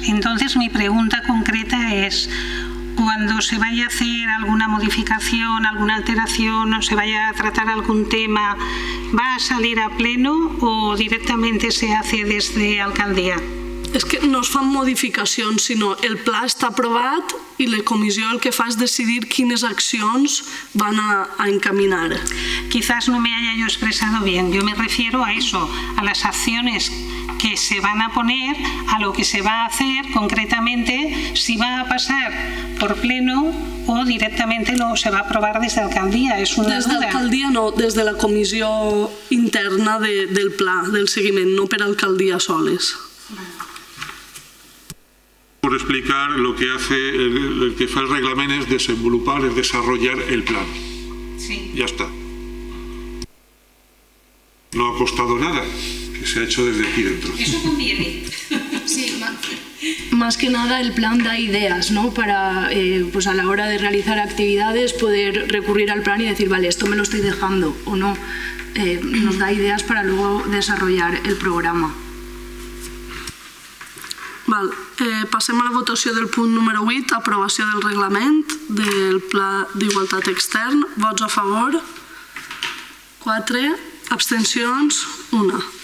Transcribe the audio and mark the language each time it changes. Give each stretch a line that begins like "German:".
Spanish: Entonces mi pregunta concreta es, cuando se vaya a hacer alguna modificación, alguna alteración, o se vaya a tratar algún tema, ¿va a salir a pleno o directamente se hace desde alcaldía?
Catalan: És que no es fan modificacions, sinó el pla està aprovat i la comissió el que fa és decidir quines accions van a encaminar.
Spanish: Quizás no me haya yo expresado bien. Yo me refiero a eso, a las acciones que se van a poner, a lo que se va a hacer concretamente, si va a pasar por pleno o directamente se va a aprobar desde alcaldía. Es una
Catalan: duda. Des d'alcaldia no, des de la comissió interna del pla, del seguiment, no per alcaldia soles.
Spanish: Por explicar lo que hace
Catalan: el que fa
Spanish: el reglamento es
Catalan: desenvolupar,
Spanish: es desarrollar el plan. Sí. Ya está. No ha costado nada, que se ha hecho desde aquí dentro. Eso conviene. Sí, más que nada el plan da ideas, ¿no? Para pues a la hora de realizar actividades poder recurrir al plan y decir, vale, esto me lo estoy dejando o no. Nos da ideas para luego desarrollar el programa.
Catalan: Val, passem a la votació del punt número 8, aprovació del reglament del Pla d'Igualtat Extern. Vots a favor? 4. Abstencions? 1.